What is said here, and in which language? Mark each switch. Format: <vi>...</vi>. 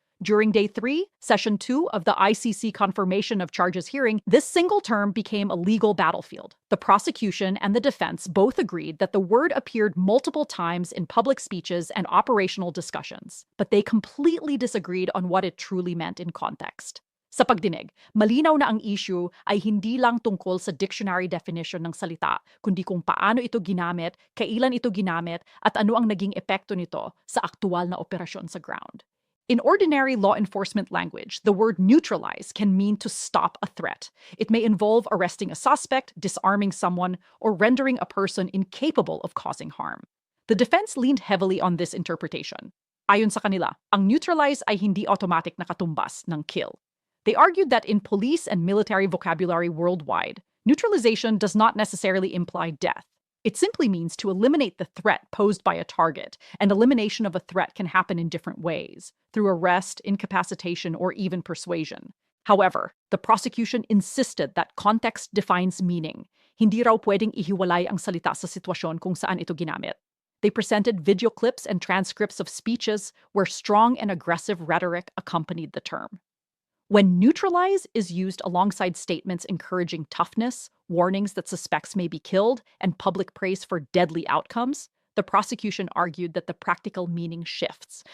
<en>During Day 3, Session 2 of the ICC confirmation of charges hearing, this single term became a legal battlefield. The prosecution and the defense both agreed that the word appeared multiple times in public speeches and operational discussions, but they completely disagreed on what it truly meant in context.</en> <tl>Sa pagdinig, malinaw na ang issue ay hindi lang tungkol sa dictionary definition ng salita, kundi kung paano ito ginamit, kailan ito ginamit, at ano ang naging epekto nito sa aktual na operasyon sa ground.</tl> <en>In ordinary law enforcement language, the word neutralize can mean to stop a threat. It may involve arresting a suspect, disarming someone, or rendering a person incapable of causing harm. The defense leaned heavily on this interpretation.</en> <tl>Ayon sa kanila, ang neutralize ay hindi automatic na katumbas ng kill.</tl> <en>They argued that in police and military vocabulary worldwide, neutralization does not necessarily imply death. It simply means to eliminate the threat posed by a target, and elimination of a threat can happen in different ways, through arrest, incapacitation, or even persuasion. However, the prosecution insisted that context defines meaning.</en> <tl>Hindi raw pwedeng ihiwalay ang salita sa sitwasyon kung saan ito ginamit.</tl> <en>They presented video clips and transcripts of speeches where strong and aggressive rhetoric accompanied the term. When neutralize is used alongside statements encouraging toughness, warnings that suspects may be killed, and public praise for deadly outcomes, the prosecution argued that the practical meaning shifts.</en>